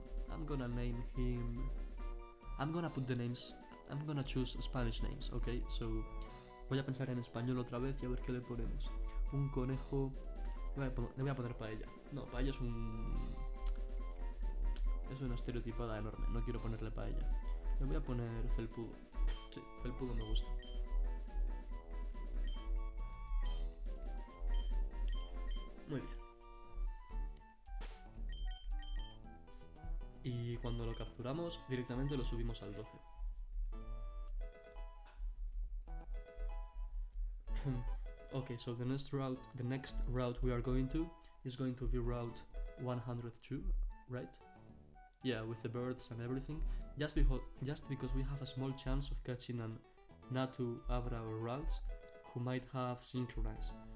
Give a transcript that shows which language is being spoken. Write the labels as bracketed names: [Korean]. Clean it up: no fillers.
[English] I'm gonna name him... I'm gonna choose Spanish names, okay? So [Spanish] voy a pensar en español otra vez y a ver qué le ponemos. Un conejo... le voy a poner Paella. No, Paella es una estereotipada enorme, no quiero ponerle Paella. Le voy a poner Felpudo. Sí, Felpudo me gusta. Muy bien. Y cuando lo capturamos, directamente lo subimos al 12. [English] Okay, so the next route we are going to is going to be Route 102, right? Yeah, with the birds and everything. Just because we have a small chance of catching an Natu, Abra or Ralts who might have Synchronize.